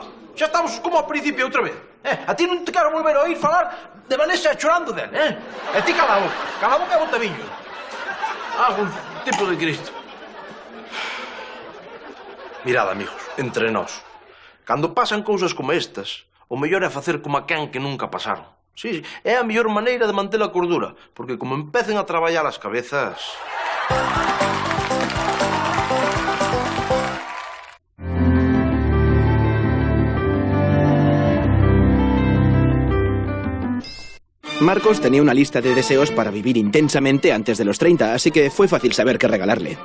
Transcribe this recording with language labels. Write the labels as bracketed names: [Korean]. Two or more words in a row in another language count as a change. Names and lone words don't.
[Galician] Xa estamos como ao principio outra vez. A ti non te quero volver a oír falar de Vanessa chorando del, E ti cala a boca e bota viño. Algún tipo de Cristo. Mirad, amigos, entre nós, cando pasan cousas como estas, o mellor é facer como aquén que nunca pasaron. Sí, é a mellor maneira de manter a cordura, porque como empecen a traballar as cabezas... [Spanish] Marcos tenía una lista de deseos para vivir intensamente antes de los 30, así que fue fácil saber qué regalarle.